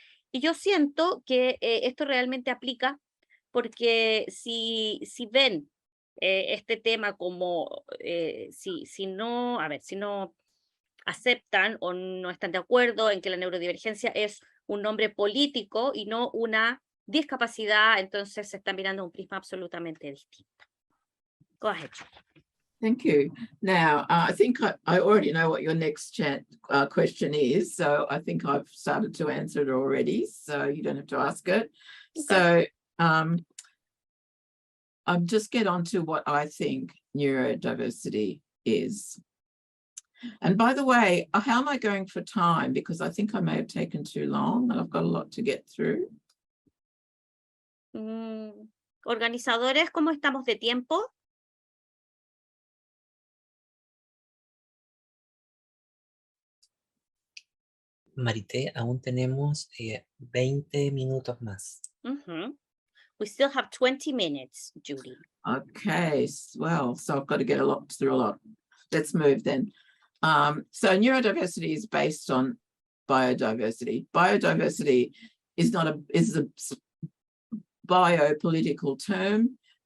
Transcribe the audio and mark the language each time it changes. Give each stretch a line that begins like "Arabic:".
Spanish: Y yo siento que esto realmente aplica, porque si ven este tema como si no aceptan o no están de acuerdo en que la neurodivergencia es un nombre político y no una discapacidad, entonces se están mirando un prisma absolutamente distinto.
English: Go ahead. Thank you. Now, I think I already know what your next question is, so I think I've started to answer it already, so you don't have to ask it. Okay. So I'll just get on to what I think neurodiversity is. And by the way, how am I going for time? Because I think I may have taken too long and I've got a lot to get through.
Spanish: Organizadores, ¿cómo estamos de tiempo? Marité, aún tenemos 20 minutos más.
English: We still have 20 minutes, Judy. Okay, well, so I've got to get through a lot. Let's move then. So neurodiversity is based on biodiversity. Biodiversity is a biopolitical term.